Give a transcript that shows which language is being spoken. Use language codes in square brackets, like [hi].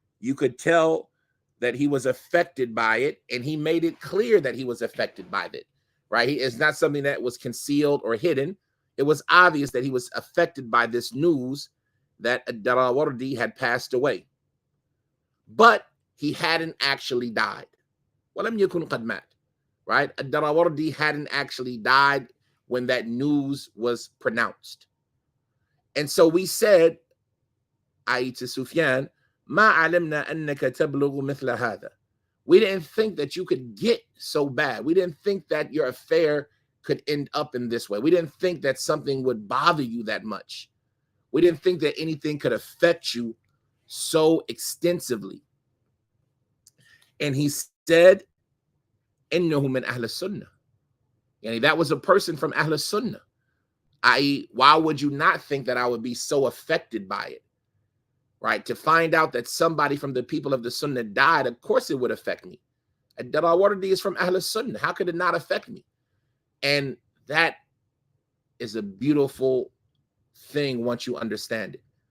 [en] You could tell that he was affected by it, and he made it clear that he was affected by it, right? It's not something that was concealed or hidden. It was obvious that he was affected by this news that ad-Darawardi had passed away. But he hadn't actually died. [ar] وَلَمْ يَكُنْ قَدْ مَاتَ, [en] right? Ad-Darawardi hadn't actually died when that news was pronounced. And so we said, i.e. to Sufyan, [ar] مَا عَلِمْنَا أَنَّكَ تَبْلُغُ مِثْلَ هَذَا. [en] We didn't think that you could get so bad. We didn't think that your affair could end up in this way. We didn't think that something would bother you that much. We didn't think that anything could affect you so extensively. And he said, [ar] إِنَّهُ مِنْ أَهْلِ السُّنَّةِ. [en] And that was a person from Ahl Sunnah. I.e., why would you not think that I would be so affected by it? Right? To find out that somebody from the people of the Sunnah died, of course it would affect me. Ad-Darawardi is from Ahl Sunnah. How could it not affect me? And that is a beautiful thing once you understand it.